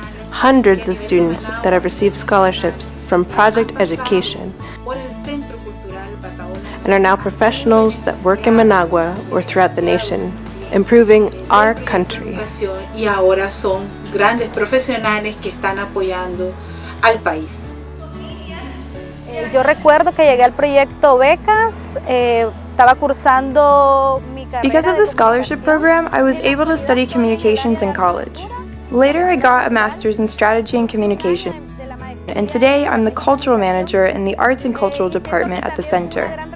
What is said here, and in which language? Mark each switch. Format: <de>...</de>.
<en>Hundreds of students that have received scholarships from Project Education</en> <es>por el Centro Cultural Batahola,</es> <en>and are now professionals that work in Managua or throughout the nation, improving our country.</en> <es>y ahora son grandes profesionales que están apoyando al país. Yo recuerdo que llegué al proyecto becas, estaba cursando mi carrera.</es> <en>Because of</en> <es>de</es> <en>the scholarship program, I was able to study communications in college. Later, I got a master's in strategy and communication, and today I'm the cultural manager in the arts and cultural department at the center.</en>